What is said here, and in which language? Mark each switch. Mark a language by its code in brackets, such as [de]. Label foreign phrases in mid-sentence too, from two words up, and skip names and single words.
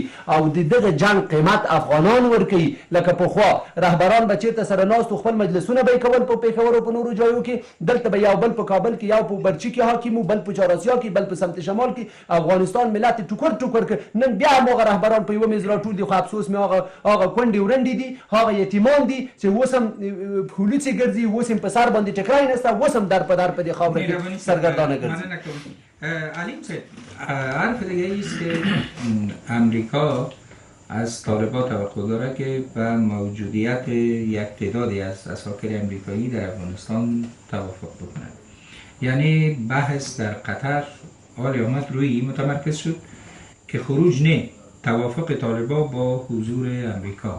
[ps] او د دغه جنګ قیمت افغانان ورکوي لکه پخوا رهبران به چېرته سره ناست خپل مجلسونه به یې کول په پېښور او په نورو ځایو کې دلته به یو بل په کابل کې یو په برچي کې حاکم و بل په چهاراسیا کې بل په سمت شمال کې افغانستان ملت ټوکر ټوکر کړ نن بیا هماغه رهبران په یوه میز راټول دي خو افسوس مې هغه کونډې ورندې دي هغه یتیمان دي چې اوس هم پولیسې ګرځي اوس هم په سر باندې ټکری نشته اوس هم در په در په دې خاوره کې سرګردانه ګرځي. [fa] علیم صاحب حرف دیگه ایست که امریکا از طالبان توقع داره که به موجودیت یک تعدادی از اساکر امریکایی در افغانستان توافق بکنند. یعنی بحث در قطر حال آمد روی متمرکز شد که خروج نه توافق طالبان با حضور امریکا.